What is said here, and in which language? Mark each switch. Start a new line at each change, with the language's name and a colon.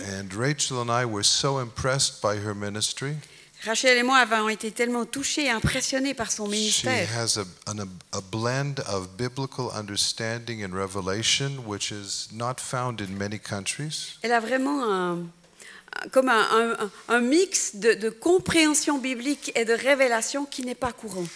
English: And Rachel and I were so impressed by her ministry.
French: Rachel et moi avons été tellement touchés et impressionnés par son
English: She
French: ministère.
English: has a blend of biblical understanding and revelation, which is not found in many countries.
French: Elle a vraiment comme un mix de compréhension biblique et de révélation qui n'est pas courant.